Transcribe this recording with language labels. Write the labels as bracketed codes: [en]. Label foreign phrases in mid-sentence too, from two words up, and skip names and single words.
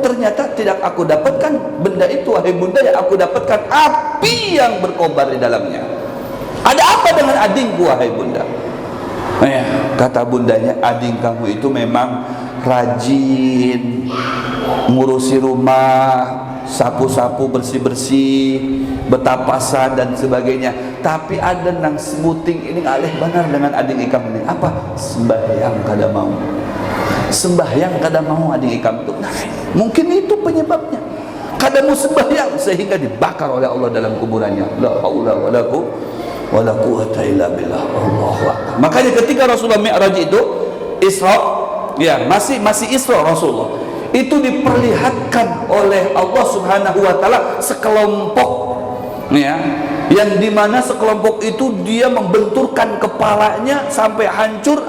[id] Ternyata tidak aku dapatkan benda itu, wahai bunda, yang aku dapatkan api yang berkobar di dalamnya. Ada apa dengan adikku, wahai bunda? Ya, kata bundanya, adik kamu itu memang rajin ngurusi rumah, sapu-sapu, bersih-bersih, betapasan dan sebagainya. [bjn] Tapi ada nang sebuting ini alih benar dengan adik ikam ini. Apa? Sembahyang kada mau. Sembahyang kada mau adik ikam itu. Nah, mungkin itu penyebabnya. Kada mau sembahyang sehingga dibakar oleh Allah dalam kuburannya. [ar] La haula wala quwwata illa billah. Allahu akbar. [id] Makanya ketika Rasulullah Mi'raj itu Isra, ya masih Isra Rasulullah, itu diperlihatkan oleh Allah [ar] Subhanahu wa taala [id] sekelompok, ya, yang dimana sekelompok itu dia membenturkan kepalanya sampai hancur.